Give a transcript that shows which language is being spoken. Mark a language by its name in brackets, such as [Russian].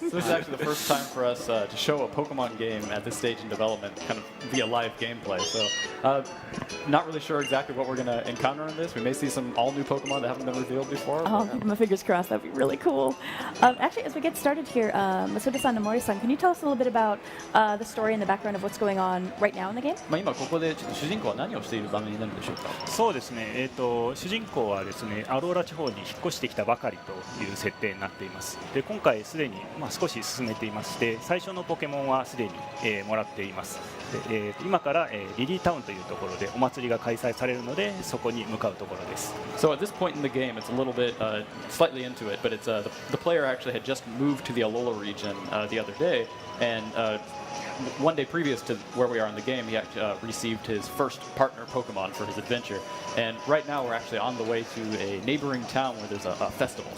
[English] So this is actually the first time for us to show a Pokemon game at this stage in development, kind of via live gameplay. So not really sure exactly what we're going to encounter in this. We may see some all new Pokemon that haven't been revealed before. Oh, keep my fingers crossed. That'd be really cool. Actually, as we get started here, Masuda-san and Mori-san, can you tell us a little bit about the story and the background of what's going on right now in the game? [Japanese] 今ここでちょっと主人公は何をしている場面になるんでしょうか。そうですね。主人公はですね、アローラ地方に引っ越してきたばかりという設定になっています。で、今回すでに少し進めていまして、最初のポケモンはすでに、もらっています。で、今から、リリータウンというところでお祭りが開催されるので、そこに向かうところです。 [English] So at this point in the game, it's a little bit slightly into it, but it's the player actually had just moved to the Alola region the other day, and one day previous to where we are in the game, he actually received his first partner Pokemon for his adventure. And right now we're actually on the way to a neighboring town where there's a festival.